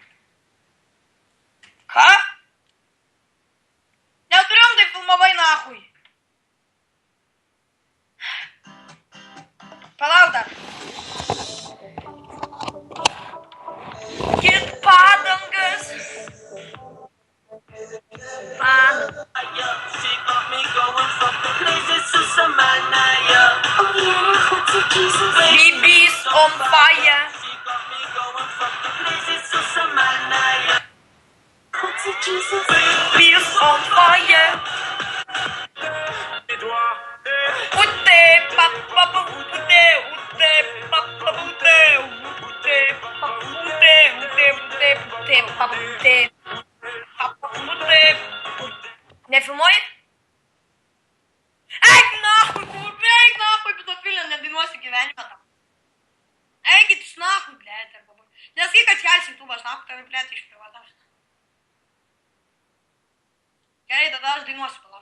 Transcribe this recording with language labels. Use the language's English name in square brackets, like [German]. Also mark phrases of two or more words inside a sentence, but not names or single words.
[Lithuanian] Ką? Neturim, tai filmavai nachui. Palauk dar. Kit padangas. [English] Baby's on fire. Baby's on fire. Ute, papa, ute, papa, ute. [Lithuanian] Nefilmuoji? Eik nachui, pedofilė, nedainuosi gyvenime tam. Eikit iš [Russian] нахуй, блять. [Lithuanian] Nesakyk, kad kelsi YouTube'ą, aš nachui tave, blet, išprievartausiu. Gerai, tada aš dainuosiu.